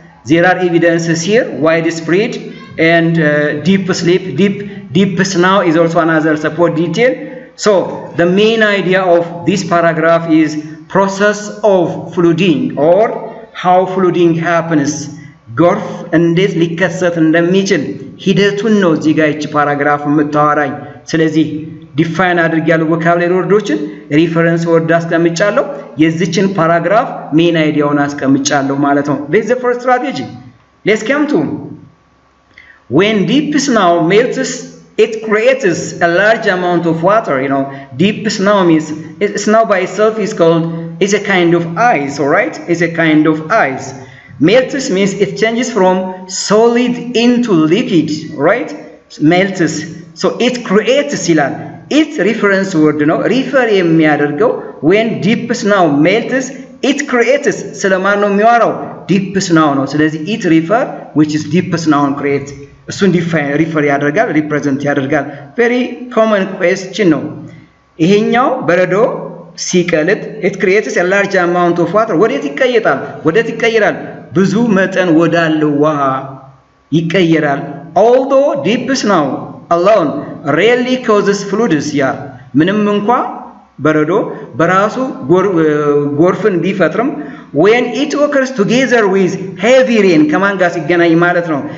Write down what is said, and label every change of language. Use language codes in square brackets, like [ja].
[en] There are evidences here, widespread and deep sleep. Deep snow is also another support detail. So the main idea of this paragraph is process of flooding or how flooding happens. [am] ጎርፍ እንዴት ሊከሰት እንደሚችል ሂደቱን ነው እዚህ ጋር እቺ ፓራግራፍ የምታወራኝ። ስለዚህ ዲፋይን አድርጊያለሁ ቮካብላሪ ወርዶችን ሪፈረንስ ወርድ አስቀምጫለሁ። የዚችን ፓራግራፍ ሜን አይዲያውን አስቀምጫለሁ ማለት ነው። [en] this is the first strategy. Let's come to when deep snow melts, it creates a large amount of water. Deep snow means snow by itself is a kind of ice, all right? It's a kind of ice. Melts means it changes from solid into liquid, right? Melts. So it creates [am] ይላል። [en] it reference word ነው refer የሚያደርገው when deep snow melts it creates [am] ስለማን ነው የሚያወራው? [en] deep snow ነው። ስለዚህ it refer which is deep snow create እሱን define refer ያደርጋል represent ያደርጋል። very common question [am] ነው። ይሄኛው በረዶ ሲቀልጥ [en] it creates a large amount of water [am] ወዴት ይቀየራል? ብዙ መጠን ወዳለው ውሃ ይቀየራል። [en] although deep snow alone rarely causes floods. [am] ምንም እንኳን በረዶ በራሱ ጎርፍን ቢፈጥርም [en] when it occurs together with heavy rain [am] ከማን ጋር ሲገናኝ ማለት ነው?